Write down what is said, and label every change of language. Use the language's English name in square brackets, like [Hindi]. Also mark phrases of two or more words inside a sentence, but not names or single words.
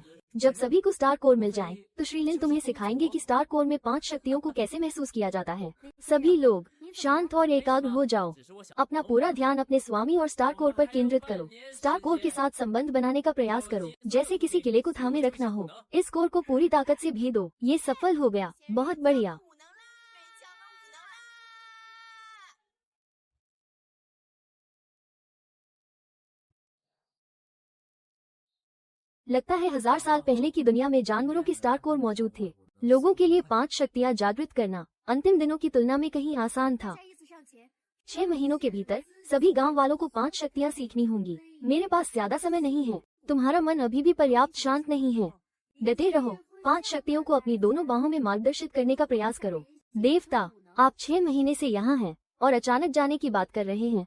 [Hindi] जब सभी को [English] star core [Hindi] मिल जाए तो श्री लिन तुम्हें सिखाएंगे कि [English] star core [Hindi] में 5 शक्तियों को कैसे महसूस किया जाता है। सभी लोग शांत और एकाग्र हो जाओ। अपना पूरा ध्यान अपने स्वामी और [English] star core [Hindi] पर केंद्रित करो। [English] star core [Hindi] के साथ संबंध बनाने का प्रयास करो, जैसे किसी किले को थामे रखना हो। इस कोर को पूरी ताकत से भेदो। ये सफल हो गया, बहुत बढ़िया। [Chinese] 武能啦，变强了，武能啦！ [Hindi] लगता है 1000 साल पहले की दुनिया में जानवरों के [English] star core [Hindi] मौजूद थे। लोगों के लिए 5 शक्तियाँ जागृत करना अंतिम दिनों की तुलना में कहीं आसान था। [Chinese] 下意识向前。 [Hindi] 6 महीनों के भीतर सभी गांव वालों को 5 शक्तियाँ सीखनी होंगी। मेरे पास ज्यादा समय नहीं है। तुम्हारा मन अभी भी पर्याप्त शांत नहीं है। डटे रहो। 5 शक्तियों को अपनी दोनों बाहों में मार्गदर्शित करने का प्रयास करो। देवता, आप 6 महीने से यहाँ हैं और अचानक जाने की बात कर रहे हैं।